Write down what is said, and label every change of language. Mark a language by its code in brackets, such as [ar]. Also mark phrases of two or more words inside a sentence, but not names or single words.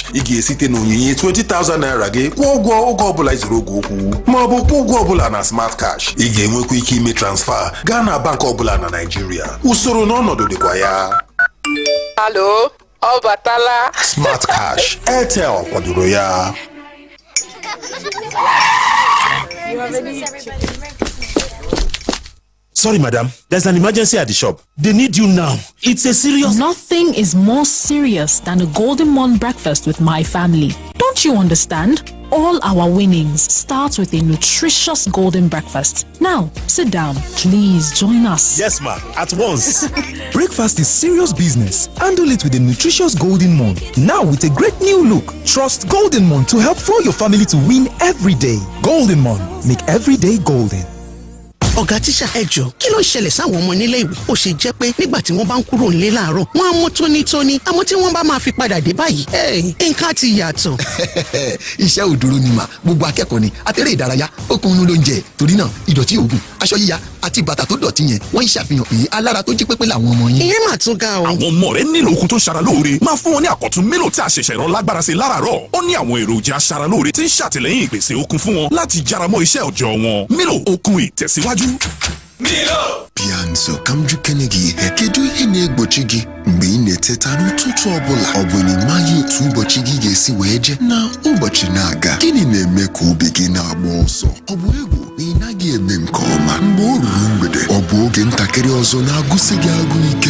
[ig] Ị ga-esite na onyinye 20,000 naira gị kwụọ ụgwọ oge ọbụla izuru oge okwu ma ọ bụ kwụọ ụgwọ ọbụla na Smart Cash. Ị ga-enwekwa ike ime transfer gaa na bank ọbụla na Nigeria. Usoro na ọnọdụ dịkwa ya. Hello, ọ batala. Smart Cash, Airtel kwadoro ya. [en] Sorry, madam. There's an emergency at the shop. They need you now. It's a serious... Nothing is more serious than a Golden Morn breakfast with my family. Don't you understand? All our winnings start with a nutritious golden breakfast. Now, sit down. Please join us. Yes, ma'am. At once. Breakfast is serious business. Handle it with a nutritious Golden Morn. Now with a great new look. Trust Golden Morn to help fuel your family to win every day. Golden Morn. Make every day golden. [yo] Ọ̀gá tíṣà ẹ jọ̀ọ́, kí ló ń ṣẹlẹ̀ sáwọn ọmọ nílé ìwé? Ó ṣe jẹ́ pé nígbà tí wọ́n bá ń kúrò nílé láàárọ̀, wọ́n á mọ́ tónítóní, àmọ́ tí wọ́n bá máa fi padà dé báyìí, nǹkan ti yàtọ̀. Iṣẹ́ ò dúró ni mà, gbogbo akẹ́kọ̀ọ́ ni àtẹ̀rẹ́ ìdárayá, okun inú ló ń jẹ. Torí náà, ìdọ̀tí òògùn, aṣọ yíya àti bàtà tó dọ̀tí yẹn, wọ́n ń ṣàfihàn pé alára tó jí pépé làwọn ọmọ yín. Ìyẹn mà tún ga o. Àwọn ọmọ rẹ nílò okun tó ń ṣara lóore. Máa fún wọn ní àkọ́tún Milo tí a ṣẹ̀ṣẹ̀ rán lágbára sí láràárọ̀. Ó ní àwọn èròjà aṣara lóore tí ń ṣàtìlẹ́yìn ìpèsè okun fún wọn láti járamọ́ iṣẹ́ òòjọ́ wọn. Milo, okun ìtẹ̀síwájú. Milo! [ig] Pianso, IyjkeDgee kedu ihe na-egbochi gị mgbe ị na-eteta n'ụtụtụ ọbụla? Ọ bụ na ị maghị otu ụbọchị gị ga-esi wee je na ụbọchị na-aga? Gịnị na-eme ka obi gị na-agba ọsọ? Ọ bụ egwu na ị naghị eme nke ọma? Mgbe o ruru mgbede, ọ bụ oge ntakịrị ọzọ na-agụsị gị agụ ike?